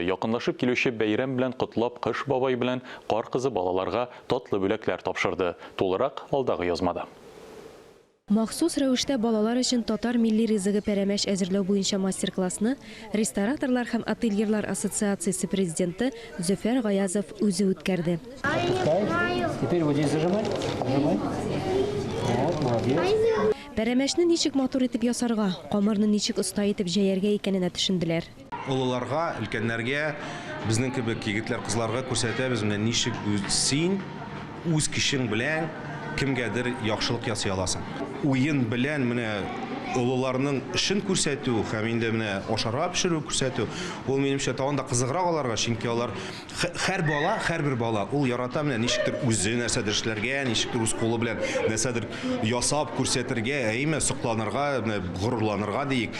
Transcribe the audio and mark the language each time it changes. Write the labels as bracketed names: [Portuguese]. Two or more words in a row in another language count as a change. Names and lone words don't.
[Tatar] Якынлашып килүче бәйрәм белән котлап Кыш бабай белән Кар кызы балаларга татлы бүләкләр тапшырды. Тулырак алдагы язмада. Махсус рәвештә балалар өчен татар милли ризыгы пәрәмәч әзерләү буенча мастер-классны Рестораторлар һәм ательерлар ассоциациясе президенты Зөфәр Гаязов үзе үткәрде. [Russian] Теперь вот здесь зажимай. Вот, молодец. [Tatar] Пәрәмәчне ничек матур итеп ясарга, камырны ничек оста итеп җәяргә икәненә төшенделәр. Олыларга, өлкәннәргә, безнең кебек егетләр, кызларга күрсәтәбез менә ничек син үз кешең белән кемгәдер яхшылык ясый аласың. Уен белән менә олыларның эшен күрсәтү һәм инде менә ашарга пешерү күрсәтү, ул минемчә тагын да кызыграк аларга, чөнки алар һәрбер бала ул ярата менә ничектер үзе нәрсәдер эшләргә, ничектер үз кулы белән нәрсәдер ясап күрсәтергә, әйме сокланырга, горурланырга диек.